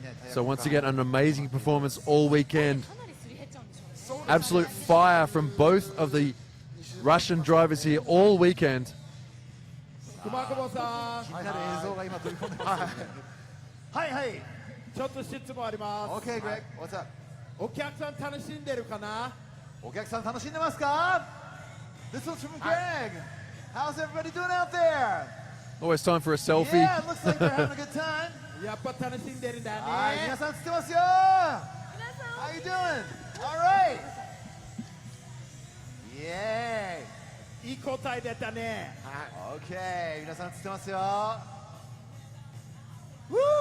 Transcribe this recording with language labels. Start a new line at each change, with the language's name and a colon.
English: So once again, an amazing performance all weekend. Absolute fire from both of the Russian drivers here all weekend.
Japanese: 熊久保さん、気になる映像が今飛び込んでます。はいはい。ちょっと質問あります。
English: Okay, Greg, what's up?
Japanese: お客さん楽しんでるかな？お客さん楽しんでますか？
English: This one's from Greg. How's everybody doing out there? Always time for a selfie. Yeah, looks like they're having a good time.
Japanese: やっぱ楽しんでるんだね。はい、皆さん釣ってますよ。
English: How you doing? All right. Yay.
Japanese: いい答えだったね。 Okay, 皆さん釣ってますよ。 Woo!